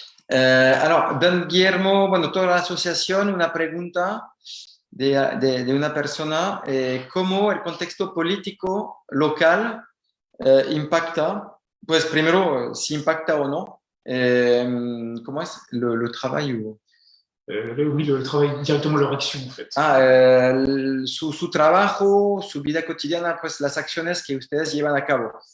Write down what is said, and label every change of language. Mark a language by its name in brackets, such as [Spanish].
[French] Alors, [Spanish] Don Guillermo, bueno, toda la asociación, una pregunta de una persona, ¿cómo el contexto político local impacta, pues primero, si impacta o no, ¿cómo es? [French] Le travail ou... oui, le travail, directement leur action, en fait. [Spanish] Su trabajo, su vida cotidiana, pues las acciones que ustedes llevan a cabo.